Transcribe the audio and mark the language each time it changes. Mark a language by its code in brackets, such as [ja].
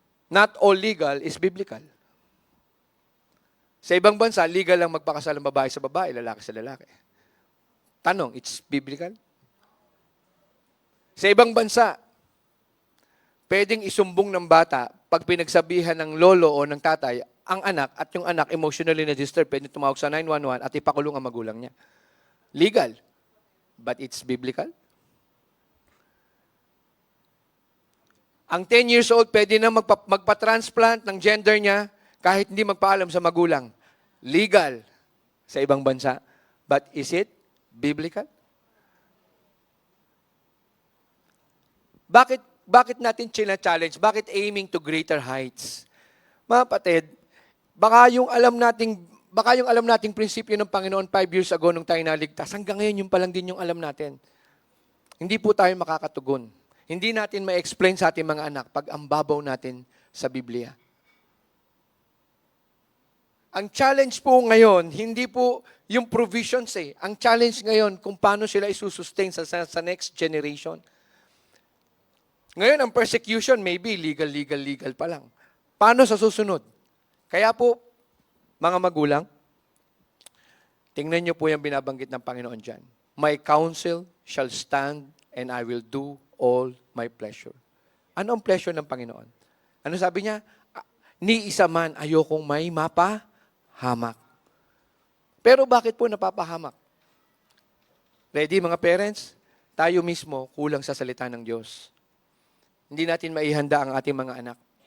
[en] Not all legal is biblical. [tl] Sa ibang bansa, legal lang magpakasal ng babae sa babae, lalaki sa lalaki. Tanong, [en] it's biblical? [tl] Sa ibang bansa, pwedeng isumbong ng bata pag pinagsabihan ng lolo o ng tatay ang anak at yung anak emotionally na-disturb, pwede tumawag sa 911 at ipakulong ang magulang niya. Legal. [en] But it's biblical? [tl] Ang 10 years old, pwede na magpa-transplant ng gender niya kahit hindi magpaalam sa magulang. [en] Legal [tl] sa ibang bansa. [en] But is it biblical? [tl] Bakit natin challenge? Bakit [en] aiming to greater heights? [tl] Mga kapatid, baka yung alam nating prinsipyo ng Panginoon 5 years ago nung tayo naligtas, hanggang ngayon yung palang din yung alam natin. Hindi po tayo makakatugon. Hindi natin ma-explain sa ating mga anak pag ang babaw natin sa Biblia. Ang challenge po ngayon, hindi po yung provisions eh. Ang challenge ngayon kung paano sila isusustain sa next generation. Ngayon, ang persecution, maybe legal pa lang. Paano sa susunod? Kaya po, mga magulang, tingnan niyo po yung binabanggit ng Panginoon dyan. [en] My counsel shall stand and I will do all my pleasure. [tl] Ano ang pleasure ng Panginoon? Ano sabi niya? Ni isa man ayokong may mapahamak. Pero bakit po napapahamak? Ready mga parents? Tayo mismo kulang sa salita ng Diyos. Hindi natin maihanda ang ating mga anak.